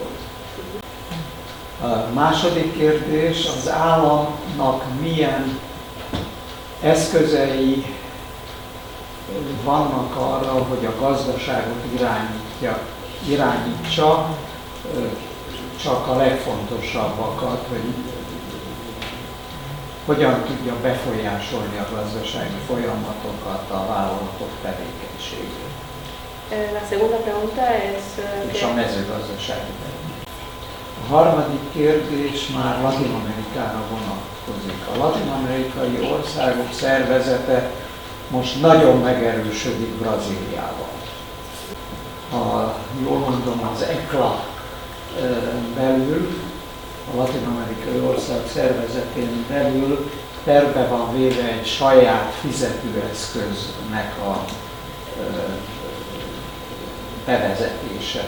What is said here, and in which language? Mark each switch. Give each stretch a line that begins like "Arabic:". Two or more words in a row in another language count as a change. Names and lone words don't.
Hungarian: A második kérdés, az államnak milyen eszközei vannak arra, hogy a gazdaságot irányítsa, csak a legfontosabbakat, hogy hogyan tudja befolyásolni a gazdasági folyamatokat, a vállalatok tevékenységét.
Spanish: La segunda pregunta es
Hungarian: És a mezőgazdasági terület. A harmadik kérdés már Latin-Amerikára vonatkozik. A latin-amerikai országok szervezete most nagyon megerősödik Brazíliában. Ha jól mondom, az ECLA belül, a latin-amerikai ország szervezetén belül terve van véve egy saját fizetőeszköznek a bevezetése.